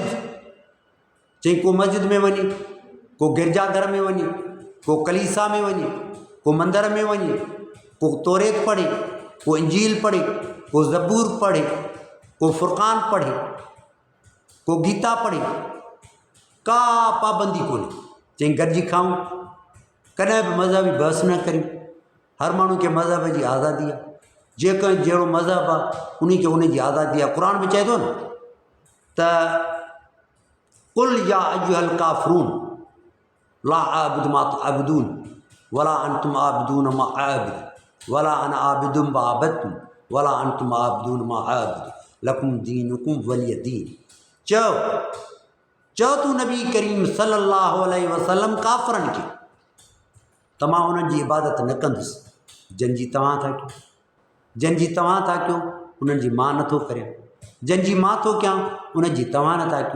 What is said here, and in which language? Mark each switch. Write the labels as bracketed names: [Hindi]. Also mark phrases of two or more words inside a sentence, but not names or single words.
[Sindhi] चई को मस्जिद में वञे, को गिरजाघर में वञे, को कलीसा में वञे, को मंदर में वञे, को तौरेत पढ़े, को इंजील पढ़े, को ज़बूर पढ़े, को फ़ुरक़ान पढ़े, को गीता पढ़े, का पाबंदी कोन्हे। चई गॾिजी खाऊं, कॾहिं बि मज़हबी बहस न करियूं। हर माण्हू खे मज़हब जी आज़ादी आहे, जेको जहिड़ो मज़हब आहे उन खे उन जी आज़ादी आहे। क़ुर बि चए थो न त [Arabic] قل يا أيها الكافرون لا أعبد ما تعبدون ولا أنتم عابدون ما أعبد ولا أنا عابد ما عبدتم ولا أنتم عابدون ما أعبد لكم دينكم ولي دين. [Sindhi] चओ तूं नबी करीम [Arabic] صلى الله عليه وسلم [Sindhi] काफ़िरनि खे त मां उन्हनि जी इबादत न कंदुसि जंहिंजी तव्हां था कयो, जंहिंजी तव्हां था कयो उन्हनि जी मां नथो करियां, जंहिंजी मां थो कयां उनजी तव्हां नथा कयो।